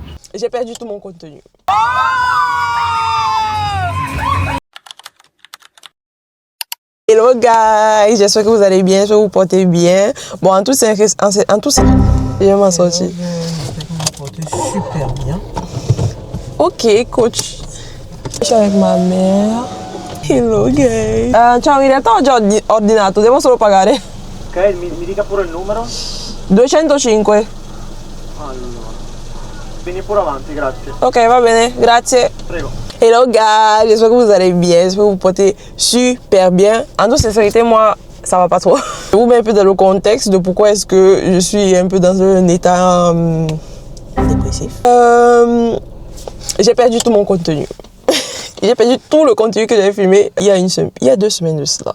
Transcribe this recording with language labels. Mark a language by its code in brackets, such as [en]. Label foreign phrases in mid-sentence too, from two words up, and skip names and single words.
[fr] J'ai perdu tout mon contenu. [en] Hello guys, [fr] j'espère que vous allez bien, j'espère que vous portez bien. Bon, en tout, je vais m'en sortir. J'espère que vous portez super bien. Ok, coach. Je suis avec ma mère. [en] Hello guys. [it] Ciao, in realtà ho già ordinato, devo solo pagare. Ok, mi dica pure il numero. 205. Allora, vieni pure avanti, grazie. Ok, va bene, grazie. Prego. [en] Hello guys, [fr] j'espère que vous allez bien, j'espère que vous portez super bien. En toute sincérité, moi, ça va pas trop. Je vous mets un peu dans le contexte de pourquoi est-ce que je suis un peu dans un état dépressif. J'ai perdu tout mon contenu. J'ai perdu tout le contenu que j'avais filmé il y a 2 semaines de cela.